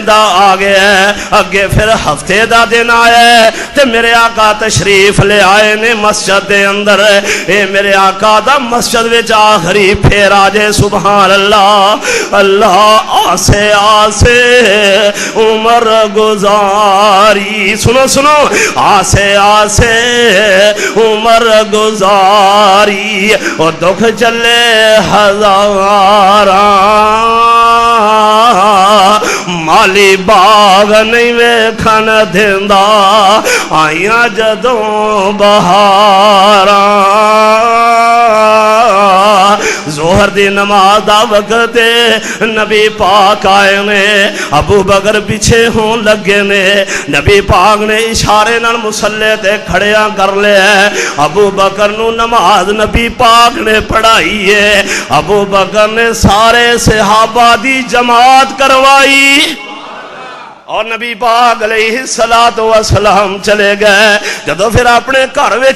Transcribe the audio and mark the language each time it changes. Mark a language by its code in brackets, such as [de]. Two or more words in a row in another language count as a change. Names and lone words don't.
[pa] دا آگے ہے اگے پھر ہفتے دا دن آیا ہے تے میرے آقا تشریف لے آئے نے مسجد دے اندر اے میرے آقا دا مسجد وچ آخری پھیر آجے [ar] سبحان اللہ [pa] اللہ آسے آسے عمر گزاری سنو سنو آسے آسے عمر گزاری اور دکھ چلے مالی باغ نہیں ویکھن دیندا آئیاں جدوں بہاراں ظہر دی نماز دا وقت نبی پاک آئے نے ابو بکر پیچھے ہون لگے نے نبی پاک نے اشارے نال مسلح تے کھڑیاں کر لے ابو بکر نو نماز نبی پاک نے پڑھائی ہے ابو بکر نے سارے صحابہ دی جماعت کروائی اور نبی پاک [ar] علیہ السلام [pa] چلے گئے جدو پھر اپنے گھر وچ